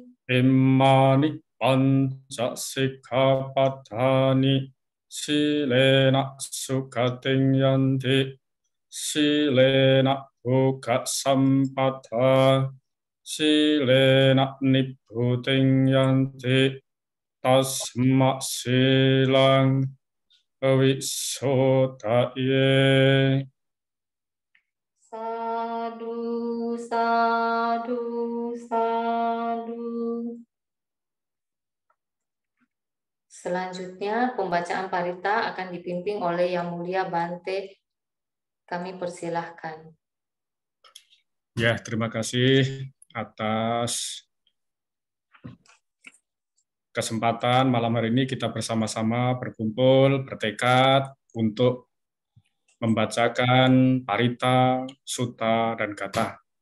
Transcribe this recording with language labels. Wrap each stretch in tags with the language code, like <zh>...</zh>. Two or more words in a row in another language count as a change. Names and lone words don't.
<pi>Imani panca sikkhapadani silena sukating yanti silena bhuka sampada silena nibbhuting yanti tasma silang avisodaye. Sadu, sadu, sadu.</pi> <id>Selanjutnya pembacaan parita akan dipimpin oleh Yang Mulia Bante. Kami persilahkan. Ya, terima kasih atas kesempatan malam hari ini kita bersama-sama berkumpul, bertekad untuk membacakan parita, sutta, dan gatha.</id>